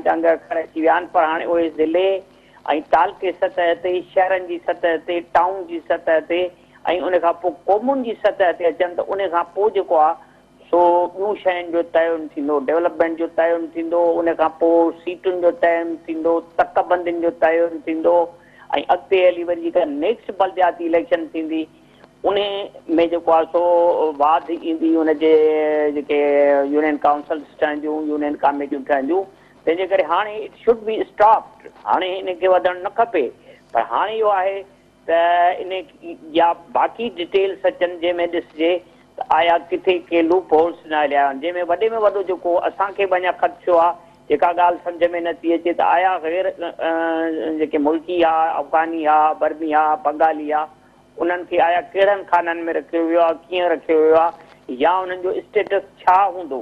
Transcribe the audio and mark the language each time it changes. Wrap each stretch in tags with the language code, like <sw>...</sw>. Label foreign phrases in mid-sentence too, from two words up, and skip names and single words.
<sd>त अंग अखर अची विया आहिनि, पर हाणे उहे ज़िले ऐं तालके सतह ते, शहरनि जी सतह ते, टाउन जी सतह ते ऐं उन खां पोइ क़ौमुनि जी सतह ते अचनि त उन खां पोइ जेको आहे सो ॿियूं शयुनि जो तयन थींदो, डेवलपमेंट जो तयन थींदो, उन खां पोइ सीटुनि जो तयन थींदो, तकबंदियुनि जो तयन थींदो ऐं अॻिते हली वरी जेका नेक्स्ट बलदियाती इलेक्शन थींदी उन में जेको आहे सो वाध ईंदी हुनजे जेके</sd> <en>union councils</en> <sd>ठहंदियूं, यूनियन कमेटियूं ठहंदियूं।</sd> <en>तंहिंजे करे हाणे it should be stopped,</en> <sd>हाणे हिनखे वधणु न खपे। पर हाणे इहो आहे त इन या बाक़ी डिटेल्स अचनि जंहिंमें ॾिसिजे त आया किथे के</sd> <en>loop holes</en> <sd>न हलिया आहिनि, जंहिंमें वॾे में वॾो जेको असांखे बि अञा ख़दशो आहे जेका ॻाल्हि सम्झ में नथी अचे त आया ग़ैर जेके मुल्की आहे, अफ़गानी आहे, बर्मी आहे, बंगाली आहे, उन्हनि खे आया कहिड़नि खाननि में रखियो वियो आहे, कीअं रखियो वियो आहे या उन्हनि जो स्टेटस छा हूंदो।</sd>